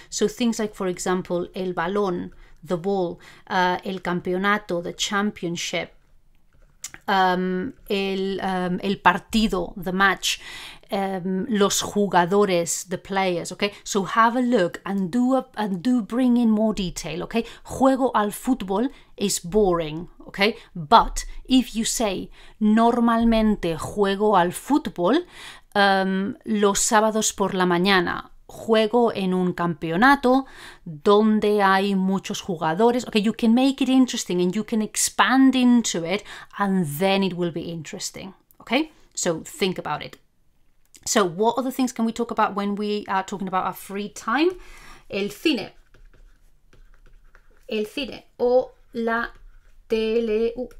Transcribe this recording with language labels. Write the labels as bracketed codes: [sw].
[en] So things like, for example, el balón, the ball, el campeonato, the championship, el partido, the match, los jugadores, the players. Okay, so have a look and do bring in more detail. [es] Okay, juego al fútbol [en] is boring. Okay, but if you say [es] normalmente juego al fútbol los sábados por la mañana, juego en un campeonato donde hay muchos jugadores. [en] Okay, you can make it interesting and you can expand into it, and then it will be interesting. Okay, so think about it. So what other things can we talk about when we are talking about our free time? [es] El cine o la tele.